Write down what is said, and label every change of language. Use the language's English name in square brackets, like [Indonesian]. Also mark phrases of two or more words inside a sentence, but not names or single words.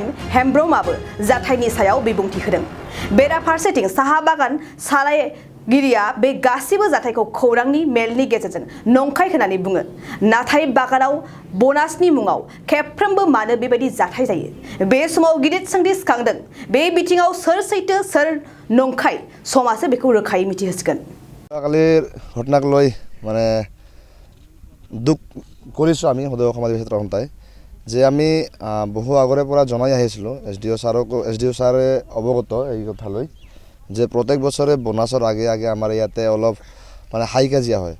[Bodo] हेमब्रमाबो जाथायनि सायाव बिबुंथि होदों। बेराफारसेथिं साहा बागान सालायगिरिया बे गासिबो जाथायखौ खौरांनि मेलनि गेजेरजों नंखाय होननानै बुङो। नाथाय बागानाव बोनासनि मुङाव खेबफ्रोमबो मानो बेबायदि जाथाय जायो? बे समाव गिदिर सोंथि सिखांदों। बे बिथिङाव सोर सैथो सोर नंखाय समासो बेखौ रोखायै मिथिहोसिगोन। [Assamese] কালিৰ ঘটনাক লৈ মানে দুখ কৰিছোঁ আমি সদৌ সমাজ ক্ষেত্ৰ সন্থাই যে আমি বহু আগৰে পৰা জনাই আহিছিলোঁ এছ.ডি.অ. ছাৰে অৱগত এই কথালৈ যে প্ৰত্যেক বছৰে বোনাছৰ আগে আগে আমাৰ ইয়াতে অলপ মানে হাই কাজিয়া হয়।